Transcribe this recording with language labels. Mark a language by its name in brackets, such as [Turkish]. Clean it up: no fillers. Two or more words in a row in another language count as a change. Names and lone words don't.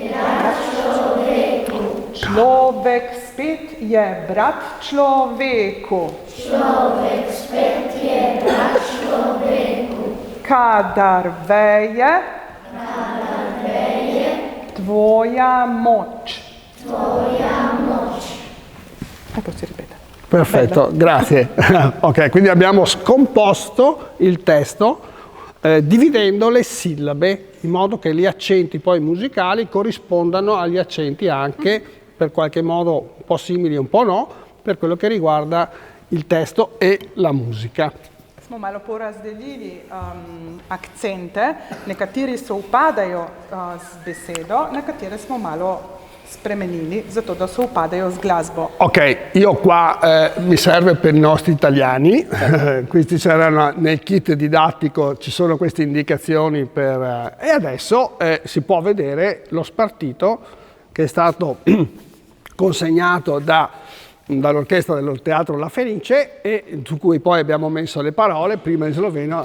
[Slovenian] Človek spet je brat človeku. Kadar veje tvoja moč. [Italian] E poi si ripete. Perfetto, grazie. Ok, quindi abbiamo scomposto il testo dividendo le sillabe in modo che gli accenti poi musicali corrispondano agli accenti anche per qualche modo un po' simili e un po' no, per quello che riguarda il testo e la musica. [Slovenian] Smo malo porazdelili akcente, nekateri se upadajo z besedo, nekatere smo malo spremenili, zato da se upadajo z glasbo. [Italian] Ok, io qua mi serve per i nostri italiani, questi saranno nel kit didattico, ci sono queste indicazioni per, e adesso si può vedere lo spartito che è stato consegnato dall'orchestra del Teatro La Fenice e su cui poi abbiamo messo le parole, prima in sloveno.